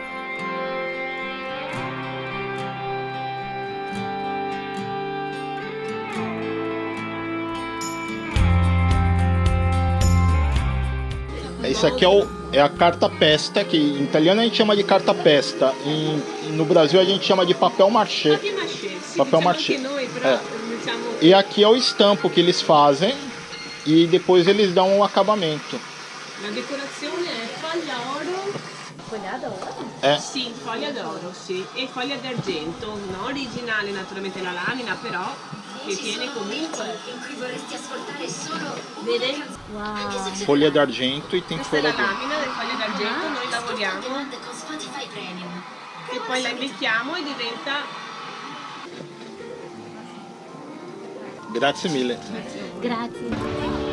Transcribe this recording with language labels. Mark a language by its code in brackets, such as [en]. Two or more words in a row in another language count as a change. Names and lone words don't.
[pt] Isso aqui é a [it] carta pesta, [pt] que em italiano a gente chama de [it] carta pesta, [pt] no Brasil a gente chama de papel machê. Papel machê. É. E aqui é o estampo que eles fazem e depois eles dão um acabamento. [it] La decorazione è foglia oro. Foglia d'oro? [pt] É. [it] Sì, foglia d'oro, sì. E foglia d'argento, non originale naturalmente la lamina, però che tiene comunque. In cui vorresti ascoltare solo Vede? [pt] Uau. Folha d'argento e tem [it] Questa è [pt] folha [it] la lamina del foglio d'argento, noi lavoriamo con Spotify Premium. e poi la invecchiamo e diventa. Grazie mille. Grazie.